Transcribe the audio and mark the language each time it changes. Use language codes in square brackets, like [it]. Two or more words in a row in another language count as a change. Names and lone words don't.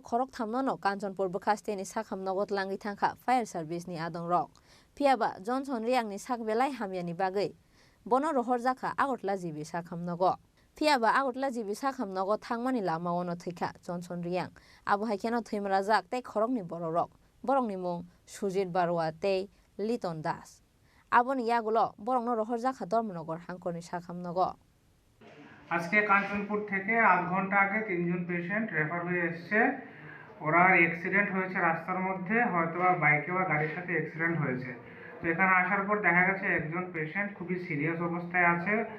[trp] khorok thamnono Kanchanpur bukhaste ni sakham nogot langi thangkha fire service ni adong rok piaba Johnson Riang ni sakbelai hamyani bagai bono rohor jakha agotla jibi sakham nogo piaba agotla jibi sakham nogo thangmani lama ono thika Johnson Riang abu haikeno thimrajak te khorokni bororok borokni mung Sujit Barwa te Liton Das Aboni yagulo borongno rohor jakha ধর্মনগর হাঙ্করনি শাখামনগর [bn] আজকে কাঞ্চনপুর থেকে আধ ঘন্টা আগে তিনজন পেশেন্ট রেফার হয়ে এসেছে ওরা অ্যাক্সিডেন্ট হয়েছে রাস্তার মধ্যে হয়তোবা বাইকে বা গাড়ির সাথে অ্যাক্সিডেন্ট হয়েছে তো এখানে আসার পর দেখা গেছে একজন পেশেন্ট খুবই সিরিয়াস অবস্থায় আছে